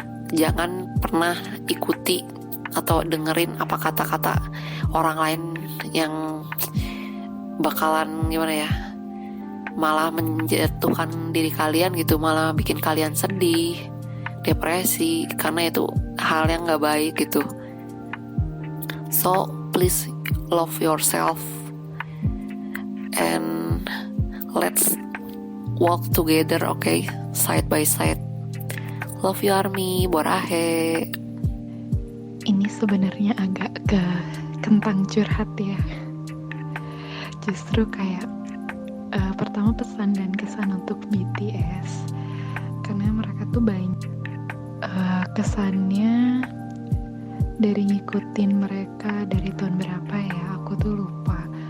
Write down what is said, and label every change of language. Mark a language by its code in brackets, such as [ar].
[id] Jangan pernah ikuti atau dengerin apa kata-kata orang lain yang bakalan malah menjatuhkan diri kalian gitu, malah bikin kalian sedih, depresi, karena itu hal yang gak baik gitu. [en] So please love yourself, and let's walk together, okay? Side by side. Love you Army, Borahe. [id] Ini sebenarnya agak ke kentang curhat ya. Justru kayak pertama pesan dan kesan untuk BTS, karena mereka tuh banyak kesannya dari ngikutin mereka dari tahun berapa ya, aku tuh lupa.